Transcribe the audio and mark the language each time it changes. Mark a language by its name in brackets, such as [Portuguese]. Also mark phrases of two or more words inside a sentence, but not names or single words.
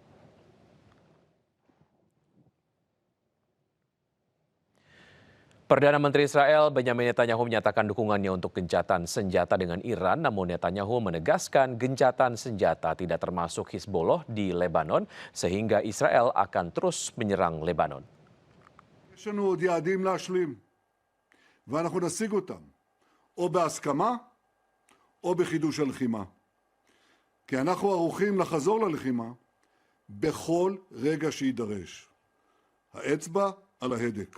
[Indonesian] Perdana Menteri Israel Benjamin Netanyahu menyatakan dukungannya untuk gencatan senjata dengan Iran, namun Netanyahu menegaskan gencatan senjata tidak termasuk Hizbollah di Lebanon, sehingga Israel akan terus menyerang Lebanon. [Hebrew] יש לנו עוד יעדים להשלים, ואנחנו נשיג אותם, או בהסכמה, או בחידוש הלחימה. כי אנחנו ערוכים לחזור ללחימה בכל רגע שידרש. האצבע על ההדק.